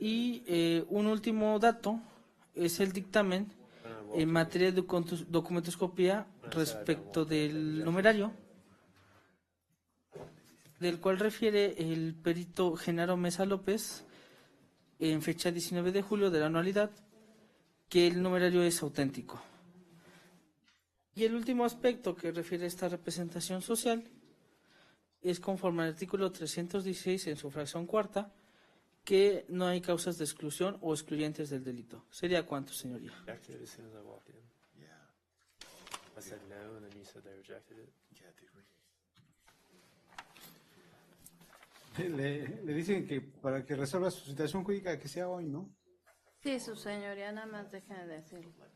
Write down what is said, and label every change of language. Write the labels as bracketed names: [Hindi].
[Spanish] Y un último dato es el dictamen en materia de documentoscopía respecto del numerario, del cual refiere el perito Genaro Mesa López en fecha 19 de julio de la anualidad, que el numerario es auténtico. Y el último aspecto que refiere a esta representación social es conforme al artículo 316 en su fracción cuarta, que no hay causas de exclusión o excluyentes del delito. ¿Sería cuánto, señoría? [English] Rejected as soon as I walked in. Yeah. I said no, and then you said they rejected it. Yeah, they really. [Spanish] Le dicen que para que resuelva su situación jurídica que sea hoy, ¿no? Sí, su señoría, nada más déjenme decirlo.